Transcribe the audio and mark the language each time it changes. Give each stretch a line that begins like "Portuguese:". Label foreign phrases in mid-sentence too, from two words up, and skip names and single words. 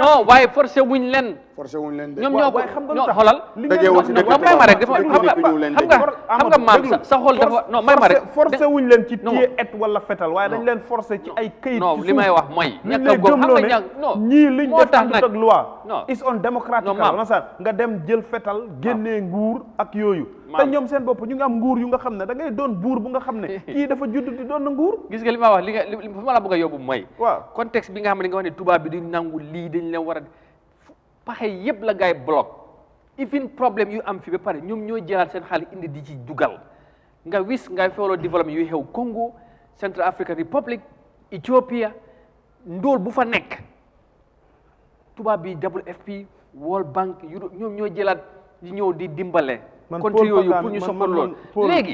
Wolof: non waaye forcé wuñ leen de ñoom ñoo ko xam nga non xoolal may ma rek dafa xam nga maam sa xol dafa non may ma rek forcé wuñ leen ci téye et wala fetal waaye dañ leen forcé ci ay këyit non li may wax mooy ñàkk a gëm xam nga ñii liñ def àndut ak loi is on démocratique nga dem jël fetal génnee nguur ak yooyu te ñoom seen bopp ñu ngi am nguur yu nga xam ne da ngay doon buur bu nga xam ne kii dafa judd di doon na nguur gis nga li ma wax li fa ma la bëgg a yóbbu mooy waaw contexte bi nga xam ne nga wax ne tubaab bi di nangu lii dañ leen war a paxe yëpp la gaay bloc even problème yu am fi ba pare ñoom ñoo jëlaat seen xaalis indi di ci dugal nga wis ngay feewloo développement yu xew Congo Central African Republic Ethiopia ndóol bu fa nekk tubaab bi WFP World Bank ñoom ñoo jëlaat di ñëw di dimbale contre yooyu pour ñu soppal lool léegi